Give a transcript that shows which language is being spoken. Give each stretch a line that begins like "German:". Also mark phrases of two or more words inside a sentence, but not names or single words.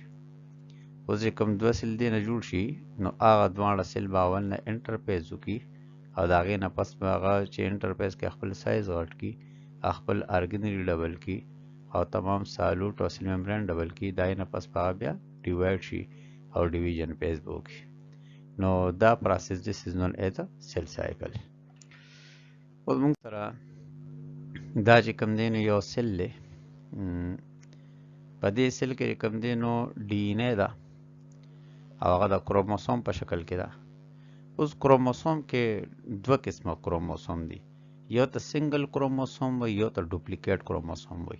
Pashto: اوس چې کوم دوه سیل دې نه جوړ شي نو هغه دواړه سیل به اول نه انټر فیز وکړي، او د هغې نه پس به هغه چې انټر فیز کې خپل سایز غټ کړي، خپل ارګنري ډبل کړي، او تمام سالوټ او
English: cell membrane
Pashto: ډبل کړي، د هغې نه پس به هغه بیا ډیوایډ شي او
English: division phase
Pashto: به وکړي. نو دا
English: process this is known as cell cycle.
Pashto: اوس موږ سره دا چې کوم دی نو یو سیل دی، په دې سیل کې کوم دی نو ډي ان اے ده او هغه د کروموسوم په شکل کې ده. اوس کروموسوم کې دوه قسمه کروموسوم دي، یو ته
English: single chromosome
Pashto: وایي، یو ته
English: duplicate chromosome
Pashto: وایي.